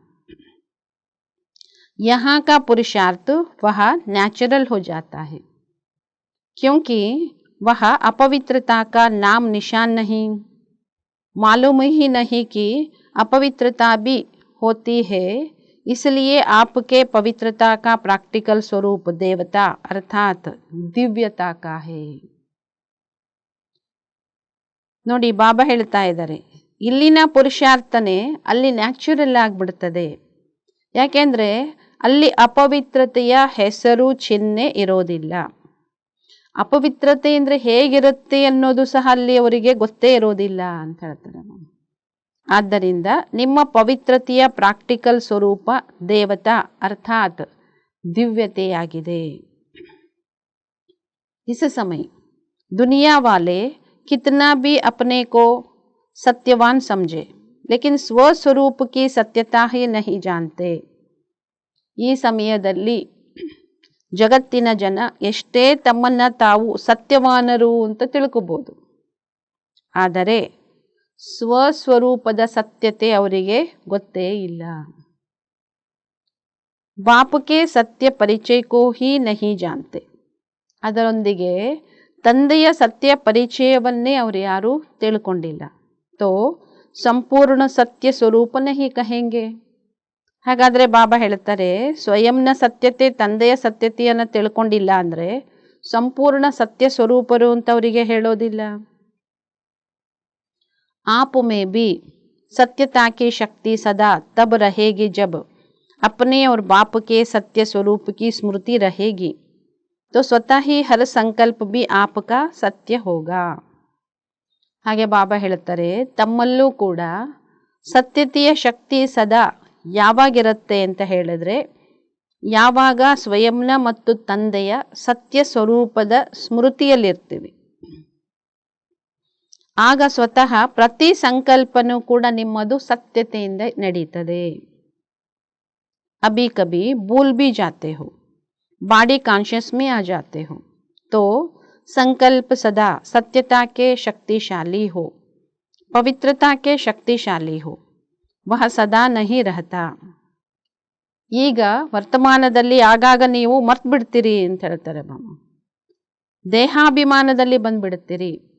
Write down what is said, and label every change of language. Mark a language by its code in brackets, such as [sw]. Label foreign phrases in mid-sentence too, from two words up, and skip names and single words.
[hi] यहाँ का पुरुषार्थ वह नेचुरल हो जाता है, क्योंकि वह अपवित्रता का नाम निशान नहीं. मालूम ही नहीं कि अपवित्रता भी होती है, इसलिए आपके पवित्रता का प्रैक्टिकल स्वरूप देवता अर्थात दिव्यता का है. [kn] ನೋಡಿ, ಬಾಬಾ ಹೇಳ್ತಾ ಇದ್ದಾರೆ, ಇಲ್ಲಿನ ಪುರುಷಾರ್ಥನೆ ಅಲ್ಲಿ ನ್ಯಾಚುರಲ್ ಆಗಿಬಿಡ್ತದೆ. ಯಾಕೆಂದರೆ ಅಲ್ಲಿ ಅಪವಿತ್ರತೆಯ ಹೆಸರು ಚಿಹ್ನೆ ಇರೋದಿಲ್ಲ. ಅಪವಿತ್ರತೆ ಅಂದರೆ ಹೇಗಿರುತ್ತೆ ಅನ್ನೋದು ಸಹ ಅಲ್ಲಿ ಅವರಿಗೆ ಗೊತ್ತೇ ಇರೋದಿಲ್ಲ ಅಂತ ಹೇಳ್ತಾರೆ. ಆದ್ದರಿಂದ ನಿಮ್ಮ ಪವಿತ್ರತೆಯ ಪ್ರಾಕ್ಟಿಕಲ್ ಸ್ವರೂಪ ದೇವತಾ ಅರ್ಥಾತ್ ದಿವ್ಯತೆಯಾಗಿದೆ. [hi] इस समय दुनिया वाले कितना भी अपने को सत्यवान समझे, लेकिन स्वस्वरूप की सत्यता ही नहीं जानते. [kn] ಈ ಸಮಯದಲ್ಲಿ ಜಗತ್ತಿನ ಜನ ಎಷ್ಟೇ ತಮ್ಮನ್ನ ತಾವು ಸತ್ಯವಾನರು ಅಂತ ತಿಳ್ಕೊಬೋದು, ಆದರೆ ಸ್ವಸ್ವರೂಪದ ಸತ್ಯತೆ ಅವರಿಗೆ ಗೊತ್ತೇ ಇಲ್ಲ. [hi] बाप के सत्य परिचय को ही नहीं जानते. [kn] ಅದರೊಂದಿಗೆ ತಂದೆಯ ಸತ್ಯ ಪರಿಚಯವನ್ನೇ ಅವರು ಯಾರೂ ತಿಳ್ಕೊಂಡಿಲ್ಲ. [hi] तो संपूर्ण सत्य स्वरूप नहीं कहेंगे. [kn] ಹಾಗಾದರೆ ಬಾಬಾ ಹೇಳ್ತಾರೆ, ಸ್ವಯಂನ ಸತ್ಯತೆ ತಂದೆಯ ಸತ್ಯತೆಯನ್ನು ತಿಳ್ಕೊಂಡಿಲ್ಲ ಅಂದರೆ ಸಂಪೂರ್ಣ ಸತ್ಯ ಸ್ವರೂಪರು ಅಂತ ಅವರಿಗೆ ಹೇಳೋದಿಲ್ಲ. [hi] आप में भी सत्यता की शक्ति सदा तब रहेगी जब अपने और बाप के सत्य स्वरूप की स्मृति रहेगी, तो स्वतः ही हर संकल्प भी आपका सत्य होगा. [kn] ಹಾಗೆ ಬಾಬಾ ಹೇಳ್ತಾರೆ, ತಮ್ಮಲ್ಲೂ ಕೂಡ ಸತ್ಯತೆಯ ಶಕ್ತಿ ಸದಾ ಯಾವಾಗಿರುತ್ತೆ ಅಂತ ಹೇಳಿದ್ರೆ, ಯಾವಾಗ ಸ್ವಯಂನ ಮತ್ತು ತಂದೆಯ ಸತ್ಯ ಸ್ವರೂಪದ ಸ್ಮೃತಿಯಲ್ಲಿರ್ತೀವಿ, ಆಗ ಸ್ವತಃ ಪ್ರತಿ ಸಂಕಲ್ಪನೂ ಕೂಡ ನಿಮ್ಮದು ಸತ್ಯತೆಯಿಂದ ನಡೀತದೆ. [hi] अभी कभी भूल भी जाते हो, [en] body conscious [hi] में आ जाते हो, तो संकल्प सदा सत्यता के शक्तिशाली हो, पवित्रता के शक्तिशाली हो, वह सदा नहीं रहता. [kn] ಈಗ ವರ್ತಮಾನದಲ್ಲಿ ಆಗಾಗ ನೀವು ಮರ್ತು ಬಿಡ್ತೀರಿ ಅಂತ ಹೇಳ್ತಾರೆ ಬಾಬಾ. ದೇಹಾಭಿಮಾನದಲ್ಲಿ ಬಂದ್ಬಿಡ್ತೀರಿ.